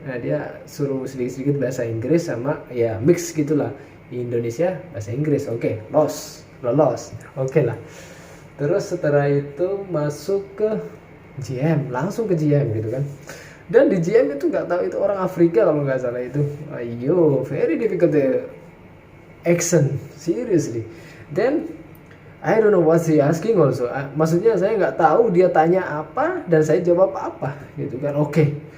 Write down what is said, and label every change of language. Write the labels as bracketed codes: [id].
[id] Nah, dia suruh sedikit-sedikit bahasa Inggris sama ya mix gitulah, Indonesia bahasa Inggris. Oke, lolos. Oke lah. Terus setelah itu masuk ke GM, langsung ke GM gitu kan. Dan di GM itu nggak tahu, itu orang Afrika kalau nggak salah itu. [en] Ayo, very difficult accent, seriously. Then I don't know what he asking also. [id] Maksudnya saya nggak tahu dia tanya apa dan saya jawab apa gitu kan. Oke.